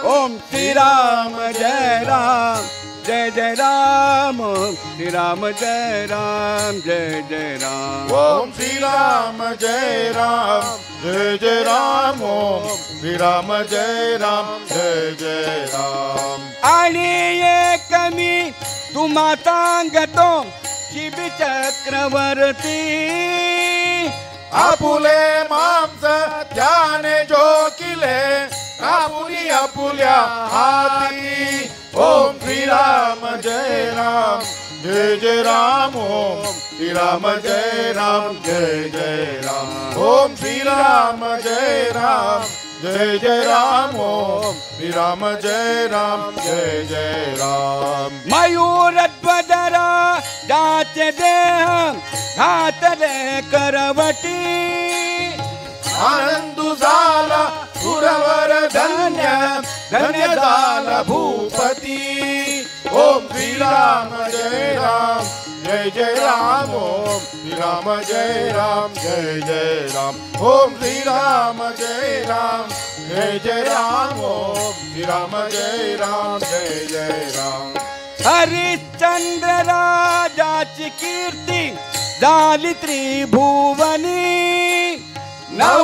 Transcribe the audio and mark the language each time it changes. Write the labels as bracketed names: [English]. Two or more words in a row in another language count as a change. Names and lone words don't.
[Sanskrit] ओम श्री राम जय राम जय जय राम। ओम श्री राम जय राम जय जय राम। ओम श्री राम जय राम जय जय राम। ओम श्री राम जय राम जय जय राम। [Marathi] आणि एक मी तुम्हा सांगतो शिव चक्रवर्ती। आपुले मांस त्याने जोकिले आपुली आपुल्या हाती। [Sanskrit] ओम श्री राम जय राम जय जय राम। ओम श्री राम जय राम जय जय राम। ओम श्री राम जय राम जय जय राम। ओम श्री राम जय राम जय जय राम। [Marathi] मयूर ध्वजरा जाचे देह घातले करवटी। आनंद झाला सुरवर धन्य धन्य झाला भूपती। [Sanskrit] ओम श्री राम जय राम जय जय राम। ओम श्री राम जय राम जय जय राम। ओम श्री राम जय राम जय जय राम। ओम श्री राम जय राम जय जय राम। [Marathi] हरिश्चंद्र राजाची कीर्ती झाली त्रिभुवनी।